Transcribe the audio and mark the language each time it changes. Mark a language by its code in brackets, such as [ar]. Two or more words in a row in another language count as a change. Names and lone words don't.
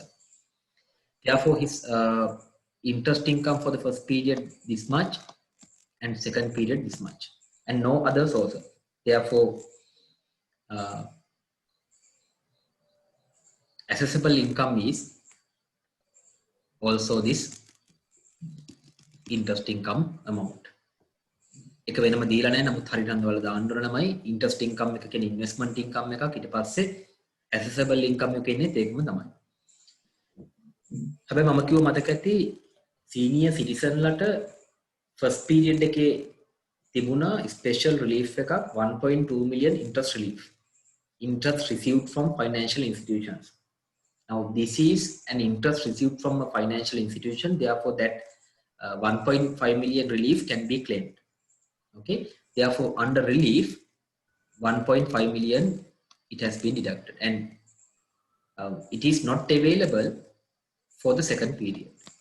[en] Therefore, his interest income for the first period this much and second period this much and no other sources. Therefore, accessible income is also this interest income amount. [si] එක වෙනම දීලා නැහැ නමුත් හරියට අන්දවල දාන්න ඕන ළමයි [en] interest income [si] එක කියන්නේ [en] investment income [si] එකක් ඊට පස්සේ [en] accessible income [si] එක ඉන්නේ ඒකම තමයි. හැබැයි මම කිව්ව මතක ඇති [en] senior citizen [si] ලට [en] first period [si] එකේ තිබුණා [en] special relief [si] එකක් 1.2 million [en] interest received from financial institutions. Now this is an interest received from a financial institution, therefore that 1.5 million relief can be claimed. Okay, therefore under relief 1.5 million it has been deducted and it is not available for the second period.